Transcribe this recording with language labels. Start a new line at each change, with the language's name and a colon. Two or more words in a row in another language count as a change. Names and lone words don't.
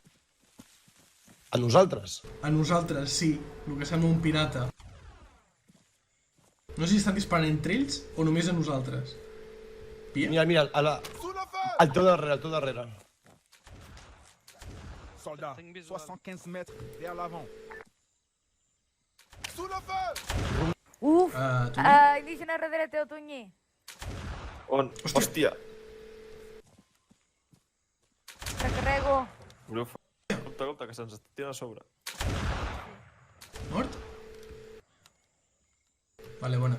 Catalan: A nosaltres? A nosaltres, sí. El que sembla un pirata. No sé si estan disparant entre ells o només a nosaltres. Pia? Mira, al teu darrere. Soldat, Tinc visual.
French: 75 mètres vers l'avant. Sous le feu! Uf!
Catalan: Tunyi? Indígena darrere teu, Tunyi. On? Hòstia! Recarrego. Obriu foc. Compte, que se'ns està tirant a sobre. Mort? Vale, bona.